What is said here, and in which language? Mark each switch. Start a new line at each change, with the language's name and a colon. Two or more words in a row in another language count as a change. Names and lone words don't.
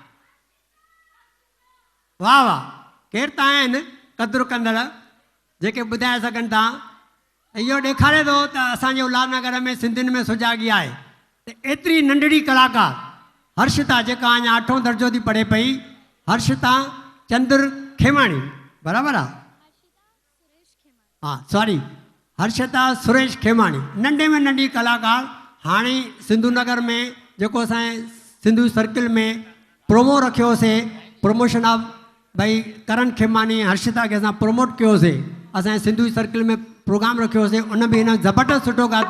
Sindhi: वाह वाह केरु तव्हां आहिनि क़दुरु कंदड़ जेके ॿुधाए सघनि था इहो ॾेखारे थो त असांजे उल्हासनगर में सिंधियुनि में सुजाॻी आहे त एतिरी नंढड़ी कलाकार हर्षिता जेका अञा 8हों दर्जो थी पढ़े पई हर्षिता चंद्र खेमाणी बराबरि आहे हाँ सॉरी, हर्षिता सुरेश खेमाणी, नंढे में नंढी कलाकार। हाणे सिंधु नगर में जेको असांजे सिंधु सर्किल में प्रोमो रखियोसीं,
English: promotion of
Sindhi: भाई करण खेमानी हर्षिता खे असां प्रमोट कयोसीं, असांजे सिंधु सर्किल में प्रोग्राम रखियोसीं, उन में हिन ज़बरदस्त सुठो ॻातो।